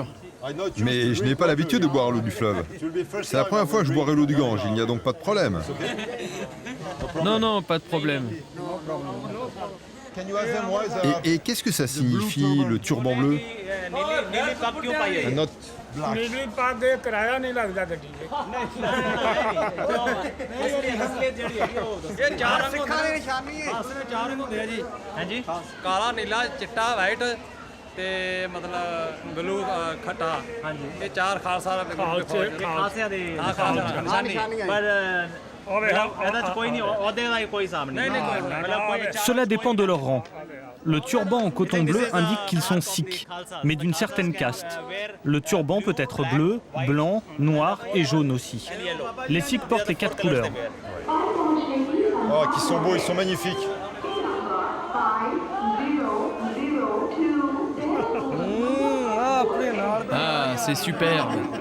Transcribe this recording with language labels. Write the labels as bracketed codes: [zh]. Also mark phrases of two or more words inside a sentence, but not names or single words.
[fr] Mais je n'ai pas l'habitude de boire l'eau du fleuve. C'est la première fois que je boirai l'eau du Gange, il n'y a donc pas de problème. Non, non, pas de problème. Et qu'est-ce que ça signifie, le turban bleu? Un note black. [pa] ਨੀਲੀ ਪਾ ਦੇ ਕਿਰਾਇਆ ਨਹੀਂ ਲੱਗਦਾ ਗੱਡੀ ਤੇ ਇਹ ਚਾਰ ਰੰਗ ਸਿੱਖਾਂ ਦੀ ਨਿਸ਼ਾਨੀ ਹੈ ਚਾਰ ਰੰਗ ਹੁੰਦੇ ਆ ਜੀ ਹਾਂਜੀ ਕਾਲਾ ਨੀਲਾ ਚਿੱਟਾ ਵਾਈਟ ਤੇ ਮਤਲਬ ਬਲੂ ਖੱਟਾ ਹਾਂਜੀ ਇਹ ਚਾਰ ਖਾਲਸਾ ਖਾਲਸਿਆਂ ਦੇ ਨਿਸ਼ਾਨੀ ਪਰ ਇਹਦਾ ਚ ਕੋਈ ਨਹੀਂ ਉਹਦੇ ਦਾ ਕੋਈ ਹਿਸਾਬ ਨਹੀਂ ਨਹੀਂ [fr] Cela dépend de leur rang. Le turban en coton bleu indique qu'ils sont sikhs, mais d'une certaine caste. Le turban peut être bleu, blanc, noir et jaune aussi. Les sikhs portent les 4 couleurs. Oh, qui sont beaux, ils sont magnifiques. Ah, c'est superbe.